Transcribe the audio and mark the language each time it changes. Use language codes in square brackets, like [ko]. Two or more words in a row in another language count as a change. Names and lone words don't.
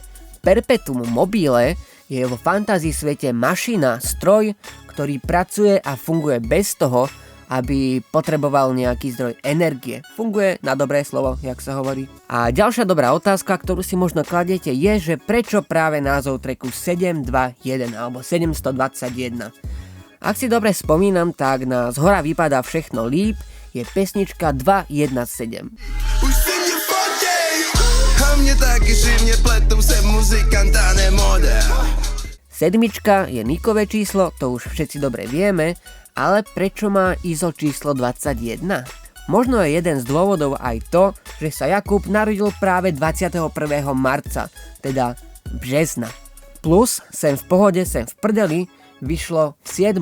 [sk] Perpetuum mobile je vo fantasy svete mašina, stroj, ktorý pracuje a funguje bez toho, aby potreboval nejaký zdroj energie. Funguje na dobré slovo, jak sa hovorí. A ďalšia dobrá otázka, ktorú si možno kladiete, je, že prečo práve názov tracku 721 alebo 721. Ak si dobre spomínam, tak na Zhora vypadá všechno líp je pesnička 217. [cs] Už si mě fotěj, a mě taky živně pletou se muzikanta nemodel. [sk] Sedmička je Nikové číslo, to už všetci dobre vieme, ale prečo má ISO číslo 21? Možno je jeden z dôvodov aj to, že sa Jakub narodil práve 21. marca, teda března. Plus Sem v pohode, sem v prdeli vyšlo v 7.